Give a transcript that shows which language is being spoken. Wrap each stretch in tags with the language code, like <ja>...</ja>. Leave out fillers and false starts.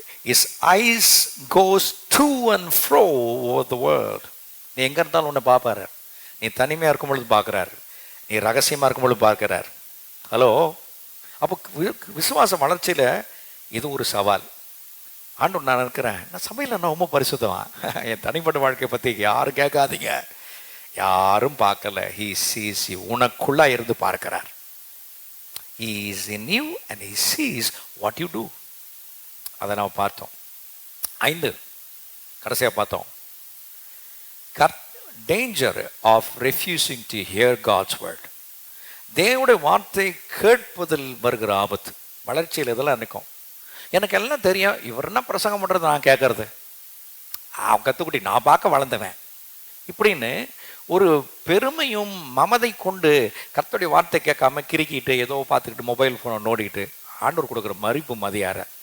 <en>His eyes goes to and fro over the world.</en> <ta>நீ எங்க இருந்தாலும் உன்னை பார்ப்பாரு. நீ தனிமையா இருக்கும் பொழுது பார்க்கிறாரு, நீ ரகசியமா இருக்கும் பொழுது பார்க்கிறார். ஹலோ, அப்போ விசுவாச வளர்ச்சியில இது ஒரு சவால். ஆண்டவர் நான் இருக்கிறேன், நான் சபையில் நான் ரொம்ப பரிசுத்தவான், என் தனிப்பட்ட வாழ்க்கையை பற்றி யாரும் கேட்காதீங்க, யாரும் பார்க்கல.</ta> <en>He sees you,</en> <ta>உனக்குள்ளா இருந்து பார்க்கிறார்.</ta> <en>He is in you and he sees what you do.</en> <ta>அதை நாம் பார்த்தோம்.</ta> <en>5,</en> <ta>கடைசியாக பார்த்தோம்,</ta> <en>danger of refusing to hear God's word.</en> <ta>தேவனுடைய வார்த்தை கேட்பதில் வருகிற ஆபத்து. வளர்ச்சியில் இதெல்லாம் நிற்கும். எனக்கு எல்லாம் தெரியும், இவர் என்ன பிரசங்கம் பண்ணுறது நான் கேட்கறது, அவன் கற்றுக்குட்டி நான் பார்க்க வளர்ந்தவன் இப்படின்னு ஒரு பெருமையும் மமதை கொண்டு கர்த்தருடைய வார்த்தை கேட்காம கிறுக்கிட்டு ஏதோ பார்த்துக்கிட்டு மொபைல் ஃபோனை நோடிக்கிட்டு ஆண்டவர் கொடுக்குற மதிப்பு மதியார.</ta>